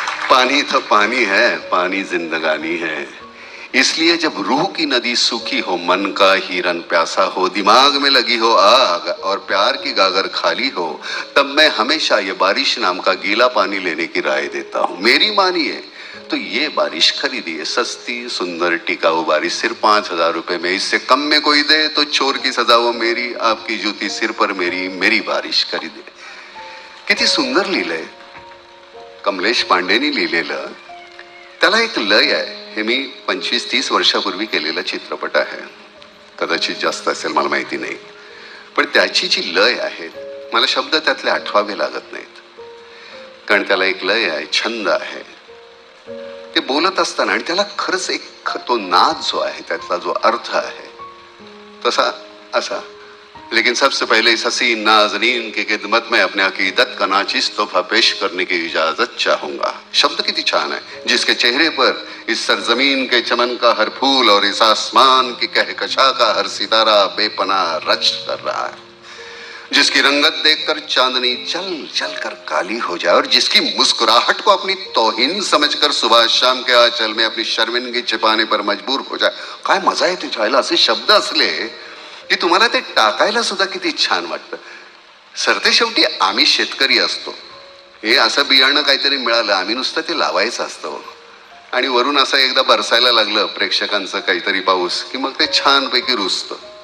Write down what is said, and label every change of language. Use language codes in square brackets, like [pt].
[hi] पानी तो पानी है, पानी जिंदगानी है. इसलिए जब रूह की नदी सूखी हो, मन का हिरन प्यासा हो, दिमाग में लगी हो आग और प्यार की गागर खाली हो, तब मैं हमेशा ये बारिश नाम का गीला पानी लेने की राय देता हूं. मेरी मानिए तो ये बारिश खरीदिए, सस्ती सुंदर टिकाऊ बारिश, सिर्फ 5,000 रुपए में. इससे कम में कोई दे तो चोर की सजा वो मेरी, आपकी जूती सिर पर मेरी, मेरी बारिश खरीदे. [mr] किती सुंदर लिहिलंय, कमलेश पांडेनी लिहिलेलं. त्याला एक लय आहे. हे मी 25-30 वर्षापूर्वी केलेला चित्रपट आहे, कदाचित जास्त असेल, मला माहिती नाही. पण त्याची जी लय आहे, मला शब्द त्यातले आठवावे लागत नाहीत, कारण त्याला एक लय आहे, छंद आहे. ते बोलत असताना, आणि त्याला खरंच एक तो नाद जो आहे, त्यातला जो अर्थ आहे तसा असा. [hi] लेकिन सबसे पहले इस हसीन नाज़नीन की खिदमत में अपने अकीदत का नाचिस तोहफा पेश करने की इजाजत चाहूंगा. [mr] शब्द किती छान [hi] है. जिसके चेहरे पर इस सरजमीन के चमन का हर फूल और इस आसमान की कहकशा का हर सितारा बेपनाह रच कर रहा है, जिसकी रंगत देखकर चांदनी चल चल कर काली हो जाए, और जिसकी मुस्कुराहट को अपनी तौहीन समझकर सुबह शाम के आंचल में अपनी शर्मिंदगी छिपाने पर मजबूर हो जाए. [mr] काय मजा येते छायला. असे शब्द असले की तुम्हाला ते टाकायला सुद्धा किती छान वाटतं. सरते शेवटी आम्ही शेतकरी असतो. हे असं बियाणं काहीतरी मिळालं, आम्ही नुसतं ते लावायचं असतं, आणि वरून असं एकदा बरसायला लागलं प्रेक्षकांचं काहीतरी पाऊस, की मग ते छानपैकी रुजतं.